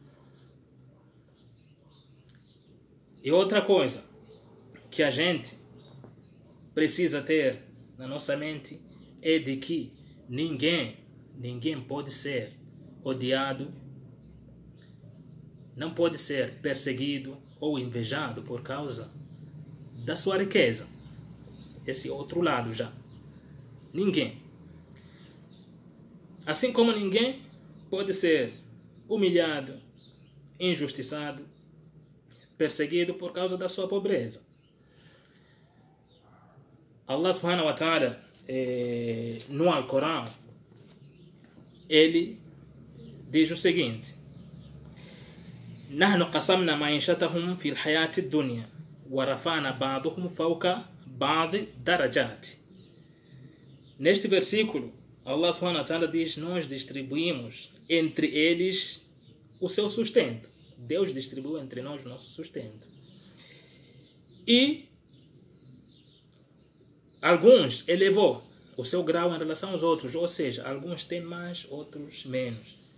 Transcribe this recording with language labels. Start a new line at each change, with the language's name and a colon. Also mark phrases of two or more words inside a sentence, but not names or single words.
Portuguese: E outra coisa que a gente precisa ter na nossa mente é de que ninguém pode ser odiado, não pode ser perseguido ou invejado por causa da sua riqueza. Esse outro lado já. Ninguém. Assim como ninguém pode ser humilhado, injustiçado, perseguido por causa da sua pobreza.
Arabic: الله سبحانه وتعالى,
Portuguese: no Alcorão, ele diz o seguinte:
Arabic: نحن قسمنا معيشتهم في الحياة الدنيا ورفعنا بعضهم فوق بعض درجات.
Portuguese: Neste versículo,
Arabic: الله سبحانه وتعالى
Portuguese: diz: nós distribuímos entre eles o seu sustento. Deus distribuiu entre nós o nosso sustento. E alguns elevou o seu grau em relação aos outros, ou seja, alguns têm mais, outros menos.